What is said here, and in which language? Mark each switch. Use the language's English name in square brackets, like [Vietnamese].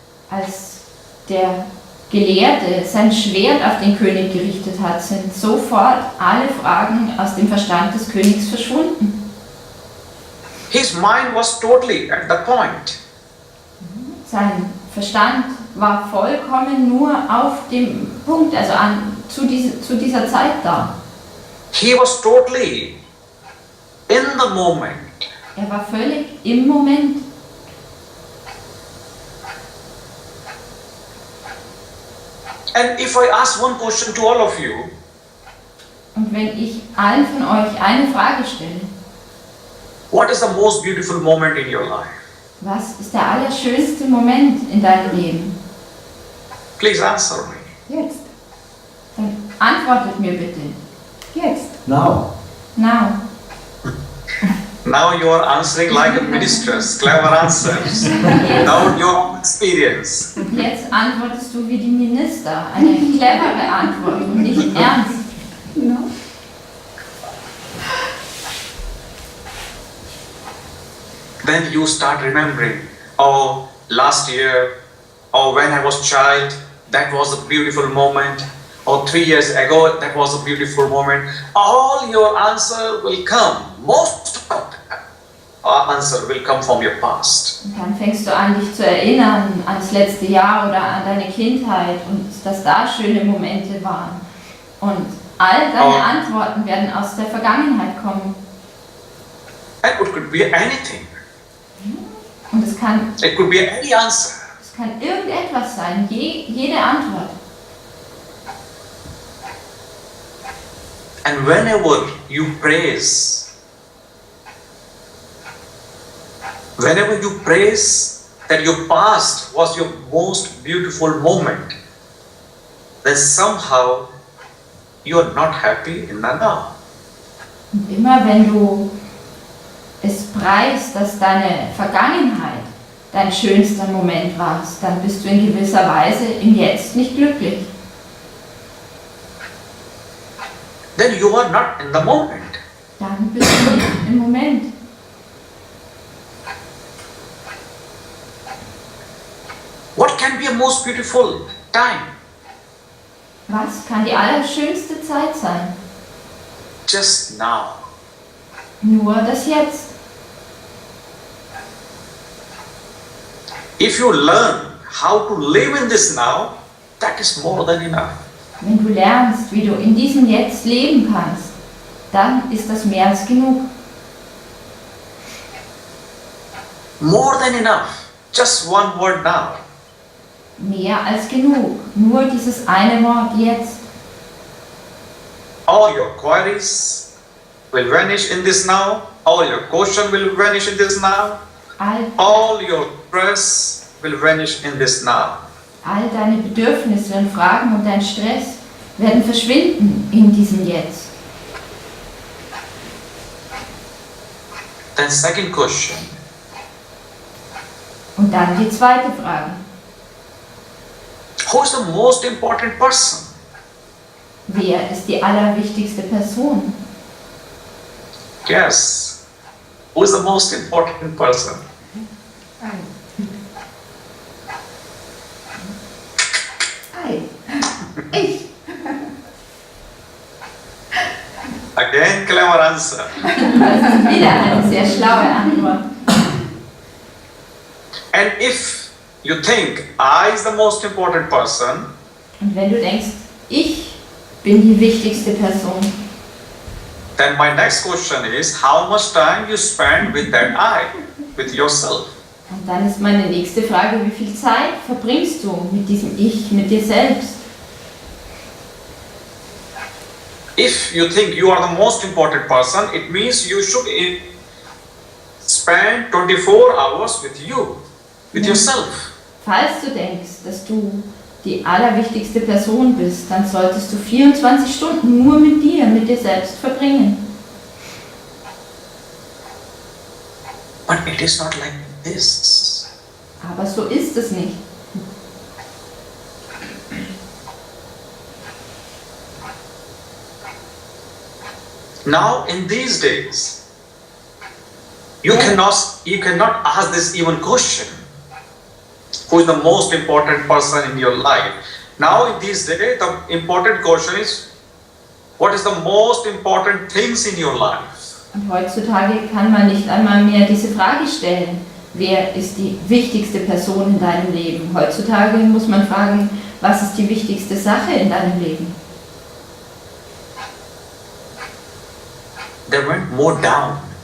[German] Als der Gelehrte sein Schwert auf den König gerichtet hat, sind sofort alle Fragen aus dem Verstand des Königs verschwunden. [English] His mind was totally at the point. [German] Sein Verstand war vollkommen nur auf dem Punkt, also zu dieser Zeit da. [English] He was totally in the moment. [German] Er war völlig im Moment. [English] And if I ask one question to all of you, [German] Und wenn ich allen von euch eine Frage stelle, [English] what is the most beautiful moment in your life? [German] was ist der allerschönste Moment in deinem Leben? [English] Please answer me. [German] Jetzt. Dann antwortet mir bitte. Jetzt. [English] Now. Now. Now you are answering like a mistress, clever answers. Now your experience. [German] Jetzt antwortest du wie die Minister, eine clevere Antwort und nicht ernst. [English] No. then you start remembering, oh, last year, or when I was child, that was a beautiful moment, or 3 years ago, that was a beautiful moment. All your answer will come. Most of the answer will come from your past. [German] Und dann fängst du an, dich zu erinnern ans letzte Jahr oder an deine Kindheit und dass da schöne Momente waren. Und all deine Antworten werden aus der Vergangenheit kommen. [English] And it could be anything. [German] Und es kann [English] It could be any answer. [German] Es kann irgendetwas sein, jede Antwort. [English] And whenever you praise that your past was your most beautiful moment, then somehow you are not happy in the now. [German] Und immer wenn du es preist, dass deine Vergangenheit dein schönster Moment war, dann bist du in gewisser Weise im Jetzt nicht glücklich. [English] Then you are not in the moment. [German] Dann bist du nicht im Moment. [English] What can be a most beautiful time? [German] Was kann die allerschönste Zeit sein? [English] Just now. [German] Nur das Jetzt. [English] If you learn how to live in this now, that is more than enough. [German] Wenn du lernst, wie du in diesem Jetzt leben kannst, dann ist das mehr als genug. [English] More than enough. Just one word now. [German] Mehr als genug. Nur dieses eine Wort jetzt. [English] All your queries will vanish in this now. All your questions will vanish in this now. All your stress will vanish in this now. [German] All deine Bedürfnisse und Fragen und dein Stress werden verschwinden in diesem Jetzt. [English] Then second question. [German] Und dann die zweite Frage. [English] Who is the most important person? [German] Wer ist die allerwichtigste Person? [English] Yes. Who is the most important person? [German] Ich. [English] Again, clever answer. [German] Das ist wieder eine sehr schlaue Antwort. [English] And if you think I is the most important person, [German] Und wenn du denkst, ich bin die wichtigste Person, [English] then my next question is how much time you spend with that I, with yourself. [German] und dann ist meine nächste Frage, wie viel Zeit verbringst du mit diesem Ich, mit dir selbst? [English] If you think you are the most important person, it means you should spend 24 hours with you, with yourself. [German] Falls du denkst, dass du die allerwichtigste Person bist, dann solltest du 24 Stunden nur mit dir selbst verbringen. [English] But it is not like this. [German] Aber so ist es nicht. [English] Now in these days, you cannot ask this even question. Who is the most important person in your life? Now in these days, the important question is, what is the most important things in your life? [German] Und heutzutage kann man nicht einmal mehr diese Frage stellen, wer ist die wichtigste Person in deinem Leben? Heutzutage muss man fragen, was ist die wichtigste Sache in deinem Leben? [English] They went more down.